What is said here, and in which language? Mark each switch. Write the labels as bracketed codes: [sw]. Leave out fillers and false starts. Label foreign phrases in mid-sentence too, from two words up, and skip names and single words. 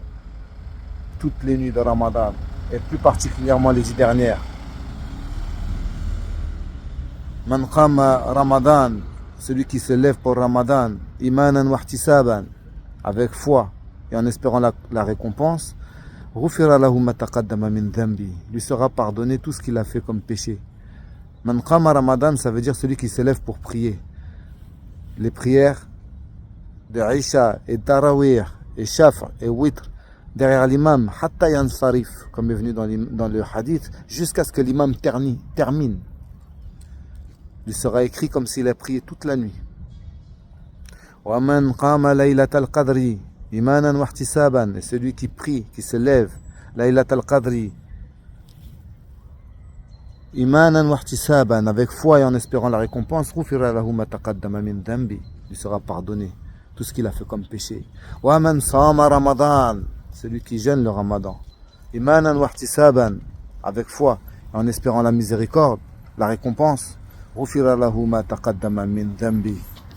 [fr] Toutes les nuits de Ramadan. Et plus particulièrement les 10 dernières. [ar] من قام رمضان, [fr] celui qui se lève pour Ramadan, [ar] إيمانا واحتسابا, [fr] avec foi et en espérant la récompense, [ar] غفر له ما تقدم من ذنبه, [fr] lui sera pardonné tout ce qu'il a fait comme péché. [ar] من قام رمضان, [fr] ça veut dire celui qui se lève pour prier. Les prières de Isha et Tarawih et Shaf' et Witr derrière l'imam, [ar] حتى ينصرف, [fr] comme est venu dans le hadith, jusqu'à ce que l'imam termine. Il sera écrit comme s'il a prié toute la nuit. [ar] ومن قام ليلة القدر إيمانا واحتسابا, [fr] et celui qui prie, qui se lève, [ar] ليلة القدر إيمانا واحتسابا, [fr] avec foi et en espérant la récompense, [ar] غفر له ما تقدم من ذنبه, [fr] lui sera pardonné tout ce qu'il a fait comme péché. [ar] ومن صام رمضان, [fr] celui qui jeûne le Ramadan, [ar] إيمانا واحتسابا, [fr] avec foi et en espérant la miséricorde, la récompense, [ar] غفر له ما تقدم من ذنبه,